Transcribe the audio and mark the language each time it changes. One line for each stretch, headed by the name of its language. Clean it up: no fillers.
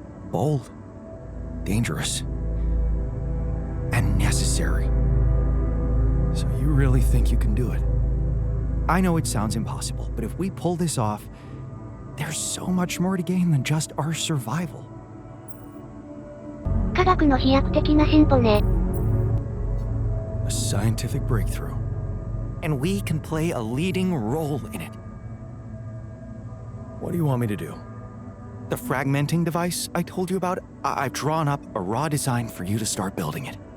English: Bold, dangerous, and necessary. So you really think you can do it? I know it sounds impossible, but if we pull this off, there's so much more to gain than just our survival.
Japanese: 科学の飛躍的な進歩ね。
English: A scientific breakthrough. And we can play a leading role in it. What do you want me to do? The fragmenting device I told you about, I've drawn up a raw design for you to start building it.